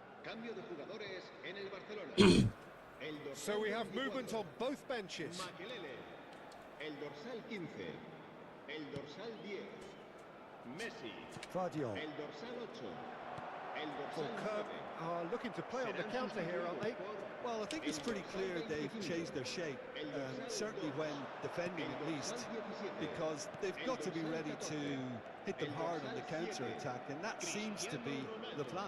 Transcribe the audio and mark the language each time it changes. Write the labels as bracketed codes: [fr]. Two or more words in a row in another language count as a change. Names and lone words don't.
[es] Cambio de jugadores en el Barcelona. El dorsal [en] So we have 24, movement on both benches. [es] Makelele. El dorsal 15. El dorsal 10. Messi. Vardiol. El dorsal 8. El [en] Full [es] dorsal [en] curve [es] 9. [en] are looking to play on the counter here, aren't they? Well, I think it's pretty clear they've changed their shape, certainly when defending at least, because they've got to be ready to hit them hard on the counter-attack, and that seems to be the plan.